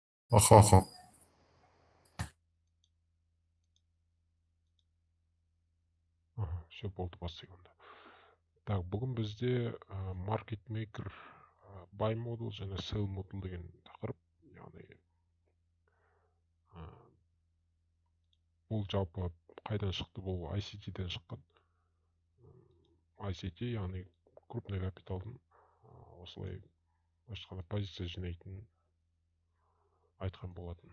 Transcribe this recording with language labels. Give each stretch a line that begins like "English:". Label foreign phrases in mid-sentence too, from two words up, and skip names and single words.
Kazakh: Аха, аха. Все болды, бастайық онда. Так, бүгін бізде
English: market maker, buy model
Kazakh: және
English: sell model
Kazakh: деген тақырып, яғни бұл жалпы қайдан шықты? Бұл ICT-ден шыққан. ICT, яғни крупный капиталдың осылай басқада позиция жинайтын айтқан болатын.